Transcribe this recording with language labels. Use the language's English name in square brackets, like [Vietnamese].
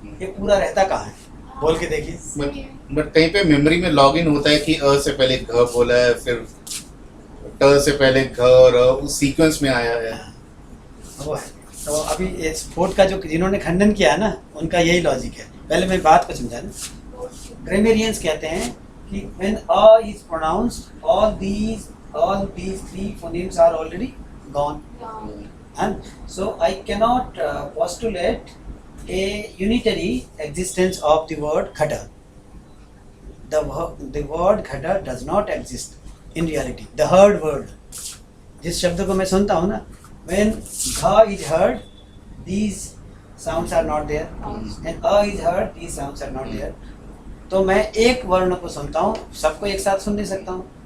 [Hindi] ये पूरा रहता कहाँ है? बोल के देखिए। बट कहीं पे मेमोरी में लॉग इन होता है कि अ से पहले घ बोला है, फिर ट से पहले घ और उस सीक्वेंस में आया है। वो है। तो अभी ये स्पोर्ट का जो जिन्होंने खंडन किया है ना, उनका यही लॉजिक है। पहले मैं बात को समझा ना। ग्रामेरियंस कहते हैं कि [English] when a is pronounced, all these three phonemes are already gone, And so I cannot postulate a unitary existence of the word ghata. The word ghata does not exist in reality. The heard word, [Hindi] जिस शब्द को मैं सुनता हूँ ना, [English] when gha is heard, these sounds are not there, and a is heard, these sounds are not there. [Hindi] तो मैं एक वर्ण को सुनता हूँ, सबको एक साथ सुन नहीं सकता हूँ.